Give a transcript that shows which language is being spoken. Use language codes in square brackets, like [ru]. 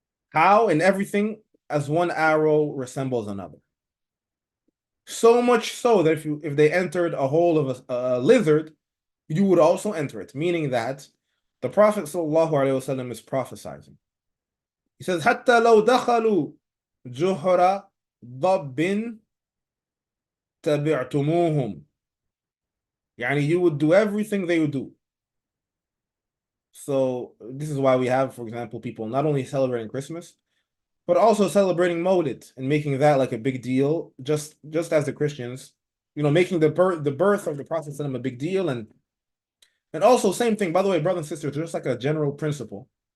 [en] How? In everything, as one arrow resembles another. So much so that if they entered a hole of a lizard, you would also enter it, meaning that the Prophet ﷺ is prophesying. He says, [ar] حتى لو دخلوا جحر ضب تبعتموهم. [en] Yani you would do everything they would do. So this is why we have, for example, people not only celebrating Christmas, but also celebrating Maulid and making that like a big deal, just as the Christians, making the birth of the Prophet a big deal, and also same thing, by the way, brothers and sisters, just like a general principle.